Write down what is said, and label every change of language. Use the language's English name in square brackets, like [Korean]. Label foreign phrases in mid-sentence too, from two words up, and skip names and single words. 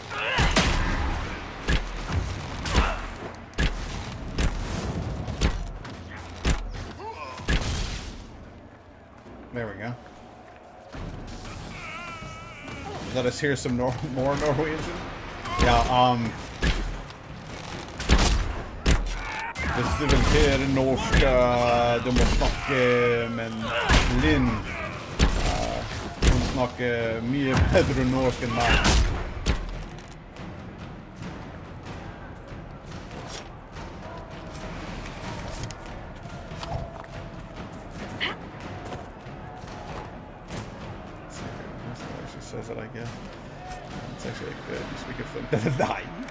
[English] There we go. Let us hear some more Norwegian. Yeah, [Swedish] det står väl här norska, [Norwegian] de må snakke, men Linn, hon snakker mye bedre norsk enn meg. [English] Says it, I guess. It's actually good. You speak of them.